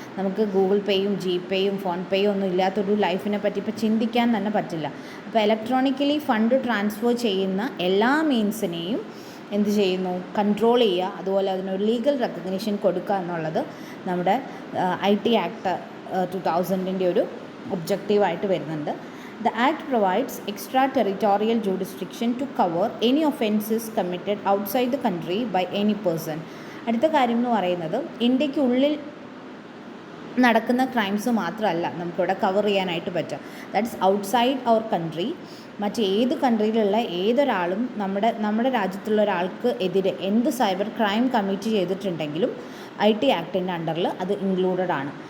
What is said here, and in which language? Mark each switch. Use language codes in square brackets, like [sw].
[ml] നമുക്ക് Google പേയും GPayയും phone പേയും ഒന്നും ഇല്ലാത്തൊരു ലൈഫിനെ പറ്റി ഇപ്പോൾ ചിന്തിക്കാൻ തന്നെ പറ്റില്ല. അപ്പോൾ ഇലക്ട്രോണിക്കലി ഫണ്ട് ട്രാൻസ്ഫർ ചെയ്യുന്ന എല്ലാ മീൻസിനെയും എന്ത് ചെയ്യുന്നു, കൺട്രോൾ ചെയ്യുക, അതുപോലെ അതിനൊരു ലീഗൽ റെക്കഗ്നിഷൻ കൊടുക്കുക എന്നുള്ളത് നമ്മുടെ IT ആക്ട് 2000 ഒരു ഒബ്ജക്റ്റീവായിട്ട് വരുന്നുണ്ട്. [en] The Act provides extraterritorial jurisdiction to cover any offences committed outside the country by any person. [ml] അടുത്ത കാര്യം എന്ന് പറയുന്നത്, ഇന്ത്യക്കുള്ളിൽ നടക്കുന്ന ക്രൈംസ് മാത്രമല്ല നമുക്കിവിടെ കവർ ചെയ്യാനായിട്ട് പറ്റുക. [en] That's outside our country. [ml] മറ്റേത് കൺട്രിയിലുള്ള ഏതൊരാളും നമ്മുടെ രാജ്യത്തുള്ള ഒരാൾക്ക് എതിരെ എന്ത് സൈബർ ക്രൈം കമ്മിറ്റ് ചെയ്തിട്ടുണ്ടെങ്കിലും IT ആക്ടിൻ്റെ അണ്ടറിൽ അത് ഇൻക്ലൂഡഡ് ആണ്.